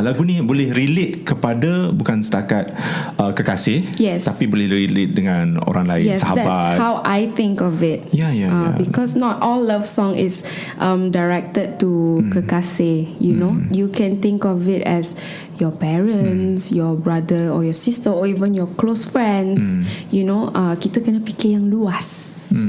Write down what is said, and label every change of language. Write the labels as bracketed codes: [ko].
[ms] Lagu ni boleh relate kepada bukan setakat kekasih, tapi boleh relate dengan orang lain, sahabat. [en] That's how I think of it. Because not all love song is directed to kekasih. You can think of it as your parents, your brother or your sister, or even your close friends. [ms] Kita kena fikir yang luas.